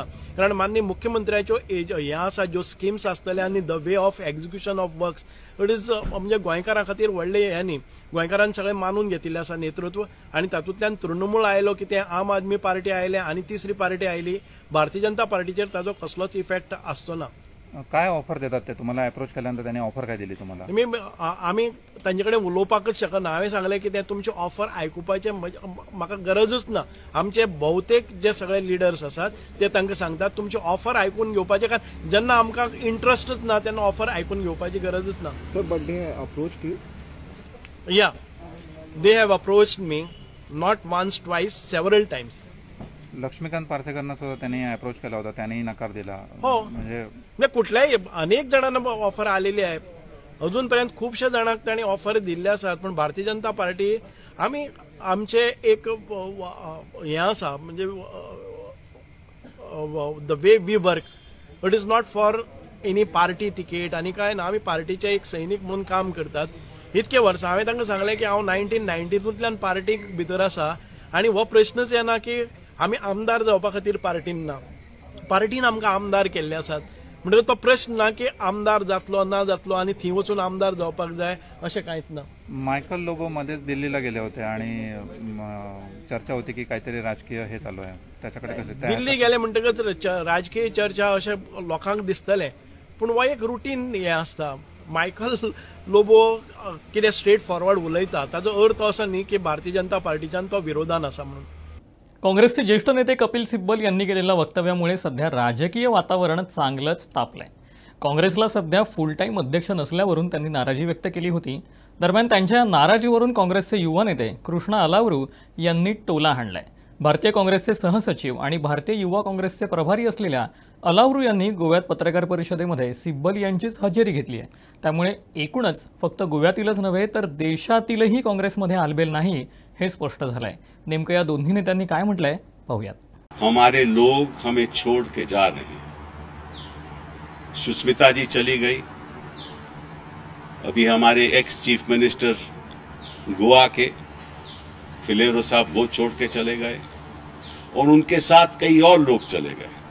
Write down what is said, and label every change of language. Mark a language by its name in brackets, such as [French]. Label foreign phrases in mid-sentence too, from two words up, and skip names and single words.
[Konkani] कारण माननीय मुख्यमंत्र्याच्यो हें आसा ज्यो स्किम्स आसतले आनी [English] the way of execution of works it is [Konkani] म्हणजे गोंयकारां खातीर व्हडलें हें न्ही. गोंयकारांनी सगळें मानून घेतिल्लें आसा नेतृत्व आनी तातूंतल्यान तृणमूल आयलो कितें आम आदमी पार्टी आयले आनी तिसरी पार्टी आयली. भारतीय जनता पार्टीचेर ताजो कसलोच इफेक्ट आसचो ना. [Marathi] काय ऑफर देतात ते तुम्हाला अप्रोच केल्यानंतर त्यांनी ऑफर काय दिली तुम्हाला? [Konkani] आमी तांचे कडेन उलोवपाकच शकना. हांवें सांगलें की ते तुमची ऑफर आयकुपाचें म्हाका गरजच ना. आमचे भोवतेक जे सगळे लिडर्स आसात ते तांकां सांगतात तुमची ऑफर आयकून घेवपाचें, कारण जेन्ना आमकां इंट्रस्टच ना तेन्ना ऑफर आयकून घेवपाची गरजच ना. [English] but they approach to ya they have approached me not once twice several times. [Marathi] लक्ष्मीकांत पार्सेकरांना सुद्धा त्यांनी अप्रोच केला होता, त्यांनीही नकार दिला. हो, म्हणजे कुठल्याही अनेक जणांना ऑफर आलेली आहे. [Konkani] अजूनपर्यंत खूपशा जाणांक तांणी ऑफर दिल्ले आसात. पण भारतीय जनता पार्टी आमी आमचे एक हें आसा म्हणजे [English] the way we work it is not for any party ticket [Konkani] आनी काय ना. आमी पार्टीचे एक सैनीक म्हणून काम करतात. इतके वर्सां हांवें तांकां सांगलें की हांव 1992तल्यान पार्टीक भितर आसा आनी हो प्रश्नच येना की आमी आमदार जावपा खातीर पार्टीन ना. पार्टीन आमकां आमदार केल्ले आसात. म्हणटकच तो प्रश्न ना की आमदार जातलो ना जातलो आनी थंय वचून आमदार जावपाक जाय अशें कांयच ना. [Marathi] मायकल लोबो मध्येच दिल्लीला गेले होते आणि चर्चा होती की काहीतरी राजकीय हे चालू आहे त्याच्याकडे कसं [Konkani] दिल्ली गेले म्हणटकच राजकीय चर्चा अशें लोकांक दिसतलें. पूण हो एक रुटीन हें आसता. मायकल लोबो कितें [English] straight forward [Konkani] उलयता ताजो अर्थ असो न्ही की भारतीय जनता पार्टीच्यान तो विरोधान आसा म्हणून. [Marathi] काँग्रेसचे ज्येष्ठ नेते कपिल सिब्बल यांनी केलेल्या वक्तव्यामुळे सध्या राजकीय वातावरण चांगलंच तापलंय. काँग्रेसला सध्या फुल टाईम अध्यक्ष नसल्यावरून त्यांनी नाराजी व्यक्त केली होती. दरम्यान त्यांच्या नाराजीवरून काँग्रेसचे युवा नेते कृष्णा अलावरू यांनी टोला हाणलाय. भारतीय काँग्रेसचे सहसचिव आणि भारतीय युवा काँग्रेसचे प्रभारी असलेल्या अलावरू यांनी गोव्यात पत्रकार परिषदेमध्ये सिब्बल यांचीच हजेरी घेतली आहे. त्यामुळे एकूणच फक्त गोव्यातीलच नव्हे तर देशातीलही काँग्रेसमध्ये आलबेल नाही हे स्पष्ट झालंय. नेमकं या दोन्ही नेत्यांनी काय म्हटलंय पाहूयात. [Hindi] हमारे लोग हमें छोड़ के जा रहे हैं. सुष्मिता जी चली गई. अभी हमारे [English] ex chief minister [Hindi] गोवा के फिलेरो साहब वो छोड़ के चले गए और उनके साथ कई और लोग चले गए.